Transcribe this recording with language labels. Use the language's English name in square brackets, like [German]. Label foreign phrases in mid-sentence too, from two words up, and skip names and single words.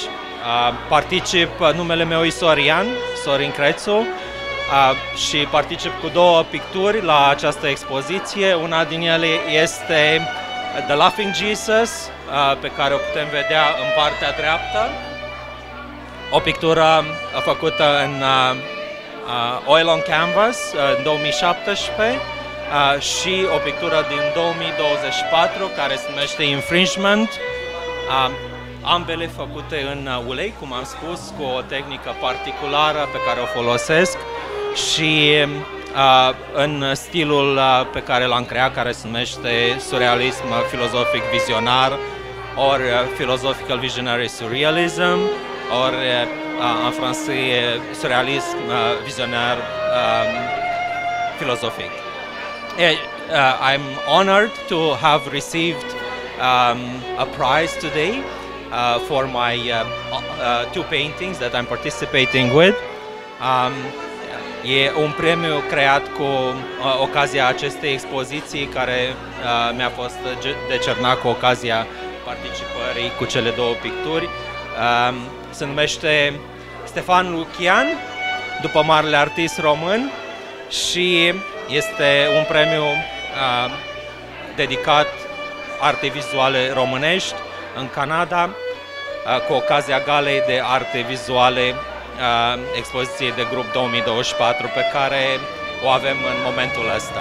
[Romanian] Particip, numele meu e Sorin Crețu, și particip cu 2 picturi la această expoziție. Una din ele este The Laughing Jesus, pe care o putem vedea în partea dreaptă. O pictură făcută în [English] oil on canvas [Romanian] în 2017 și o pictură din 2024 care se numește Infringement. Ambele făcute în ulei, cum am spus, cu o tehnică particulară pe care o folosesc și în stilul pe care l-am creat, care se numește surrealism filozofic vizionar, ori [English] philosophical visionary surrealism, [Romanian] ori în francez [French] surrealism visionar philosophic. [English] I'm honored to have received a prize today for my 2 paintings that I'm participating with. [Romanian] E un premiu creat cu ocazia acestei expoziții care mi-a fost decernat cu ocazia participării cu cele 2 picturi. Se numește Stefan Lucian, după marele artist român, și este un premiu dedicat arte vizuale românești în Canada, cu ocazia Galei de Arte Vizuale, expoziției de grup 2024, pe care o avem în momentul ăsta.